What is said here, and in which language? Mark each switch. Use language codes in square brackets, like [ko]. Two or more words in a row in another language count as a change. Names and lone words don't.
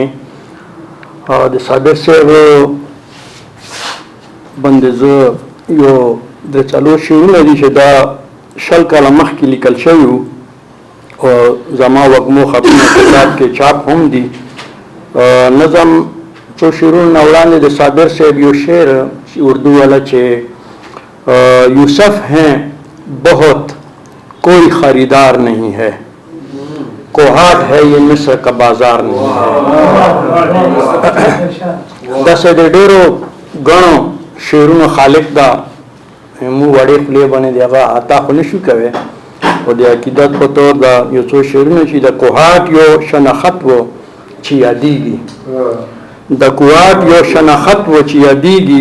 [ps] د صابر صاحب باندې زه یو د څلور شعرونه دي چې دا 20 کاله مخکې لیکل شوي وو او زما وږمو خپونه کتاب کې چاپ هم دي. نظم څو شعرونه نه وړاندې د صابر صاحب یو شعر اردو والا چې [ur] یوسف ہیں بہت کوئی خریدار نہیں ہے، کوہاٹ ہے یہ مصر کا بازار نہیں ہے. [ps] داسې د ډېرو ګڼو شعرونو خالق دا موږ وړې خولې باندې د هغه عطا خو نشو کوی، خو د عقیدت په طور دا یو څو شعرونه چې د کوهاټ یو شناخت و چې یادېږي، د کوهاټ یو شناخت و چې یادېږي،